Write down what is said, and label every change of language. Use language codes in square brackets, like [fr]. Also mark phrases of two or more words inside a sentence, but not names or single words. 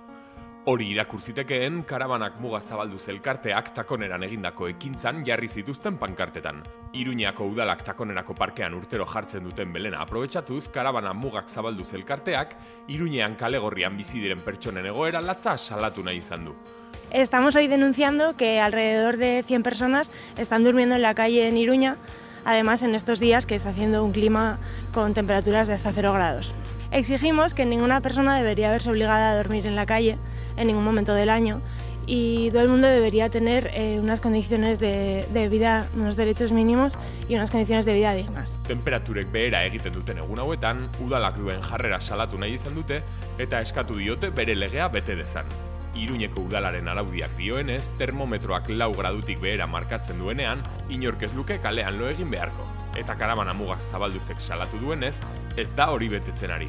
[eu] Hori irakurzitekeen Karabanak Muga zabalduz elkarteak Takoneran egindako ekintzan jarri zituzten pankartetan. Iruñako udalak Takonerako parkean urtero jartzen duten belena aprobetxatuz, Karabana Mugak zabalduz elkarteak Iruñean kale gorrian bizi diren pertsonen egoera latza salatu nahi izan du. [es] Estamos hoy denunciando que alrededor de 100 personas están durmiendo en la calle en Iruña, además en estos días que está haciendo un clima con temperaturas de hasta 0 grados. Exigimos que ninguna persona debería verse obligada a dormir en la calle en ningún momento del año y todo el mundo debería tener unas condiciones de vida, unos derechos mínimos y unas condiciones de vida dignas. [eu] Temperaturek behera egiten duten egun hauetan, udalak duen jarrera salatu nahi izan dute eta eskatu diote bere legea bete dezan. Iruñeko udalaren araudiak dioenez, termometroak 4 gradutik behera markatzen duenean, inork ez luke kalean lo egin beharko. Eta Karabana Mugak zabalduzek salatu duenez, ez da hori betetzen ari.